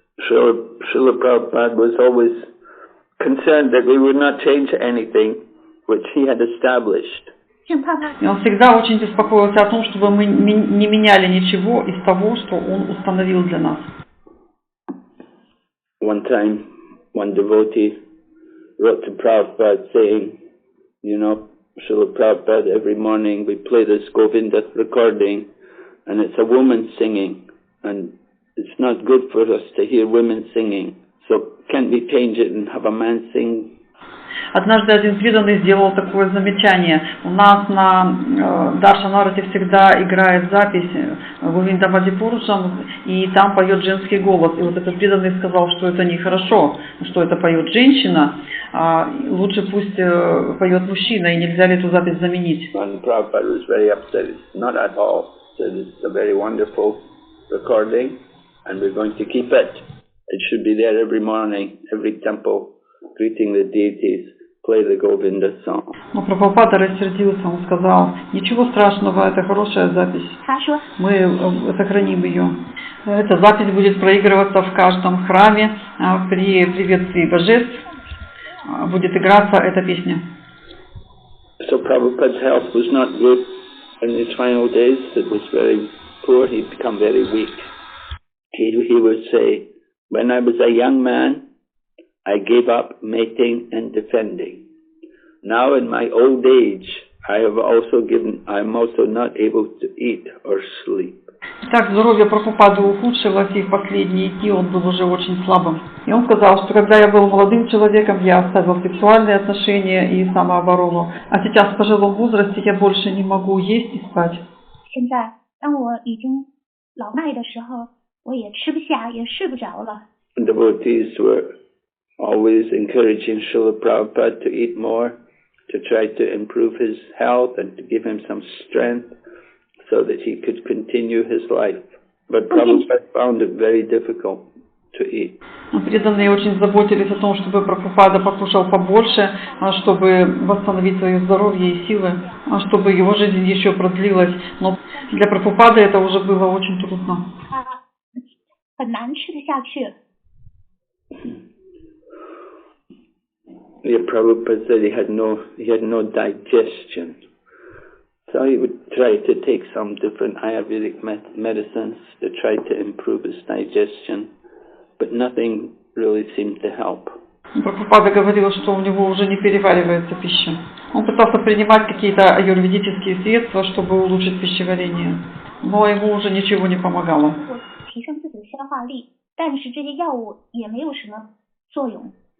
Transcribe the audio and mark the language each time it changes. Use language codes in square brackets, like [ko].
[en] Srila Prabhupada was always concerned that we would not change anything which he had established. [ru] И он всегда очень беспокоился о том, чтобы мы не меняли ничего из того, что он установил для нас. [en] One time, one devotee wrote to Prabhupada saying, you know, Srila Prabhupada, every morning we play this Govinda recording, and it's a woman singing, and it's not good for us to hear women singing. So can't we change it and have a man sing? [ru] Однажды один преданный сделал такое замечание. У нас на Даршанарате всегда играет запись Говинда Вадипурушам, и там поет женский голос. И вот этот преданный сказал, что это нехорошо, что это поет женщина, а лучше пусть поет мужчина, и нельзя ли эту запись заменить. [en] And Prabhupada was very upset. It's not at all. Said it's a very wonderful recording, and we're going to keep it. It should be there every morning, every temple, greeting the deities, play the Govinda song. [ru] Но Прабхупада рассердился, он сказал, ничего страшного, это хорошая запись. Мы сохраним ее. Эта запись будет проигрываться в каждом храме при приветствии божеств. Будет играться эта песня. [en] So Prabhupada's health was not good in his final days. It was very poor. He'd become very weak. He would say, when I was a young man, I gave up mating and defending. Now in my old age, I am also not able to eat or sleep. [ru] Так, здоровье Прабхупады ухудшилось, и в последние дни он был уже очень слабым. И он сказал, что когда я был молодым человеком, я оставил сексуальные отношения и самооборону. А сейчас в пожилом возрасте я больше не могу есть и спать. [zh] 现在当我已经老迈的时候，我也吃不下，也睡不着了。 [en] Devotees were always encouraging Srila Prabhupada to eat more, to try to improve his health and to give him some strength so that he could continue his life. But Prabhupada found it very difficult to eat. [ru] Преданные очень заботились о том, чтобы Прабхупада покушал побольше, чтобы восстановить свое здоровье и силы, чтобы его жизнь еще продлилась. Но для Прабхупады это уже было очень трудно. [zh] 很难吃得下去。 [en] Yeah, Prabhupada said he had no digestion. So he would try to take some different Ayurvedic medicines to try to improve his digestion, but nothing really seemed to help. [ru] Прабхупада говорил, что у него уже не переваривается пища. Он пытался принимать какие-то аюрведические средства, чтобы улучшить пищеварение, но ему уже ничего не помогало. [zh] 提升自己的消化力，但是这些药物也没有什么作用。